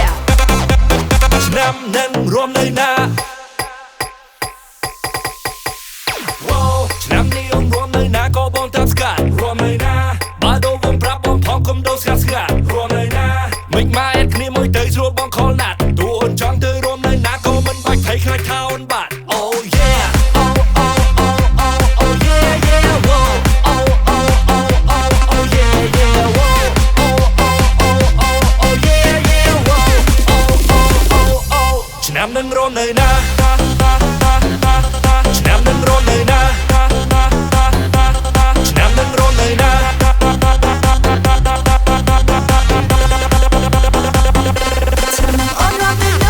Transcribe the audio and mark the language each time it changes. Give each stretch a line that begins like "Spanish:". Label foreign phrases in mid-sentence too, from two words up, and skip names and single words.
Khmer: ឆ្នាំនឹងរំនៅណាឆ្នាំនេះអូនរំនៅណាក៏បងតាមស្កាត់រំនៅណាបើដូរវងប្រាប់បងផងគុំដូរស្ងា ត់រំនៅណាមិនមកអែតគ្នាមួយទៅស្រួលបងខលណាត់តួអូនចង់ទៅរំនៅណាក៏មិនបាច់ភ័យខ្លាចថាអូនបាត់
English: Oh yeah Oh oh oh oh oh yeah yeah whoa Oh oh oh oh oh yeah yeah whoa Oh oh oh oh oh yeah yeah whoa Oh oh oh oh
Khmer: ឆ្នាំនឹងរំនៅណាឆ្នាំនឹងរំនៅណាឆ្នាំនឹងរំនៅណា ឆ្នាំនឹងអូនរំនៅណា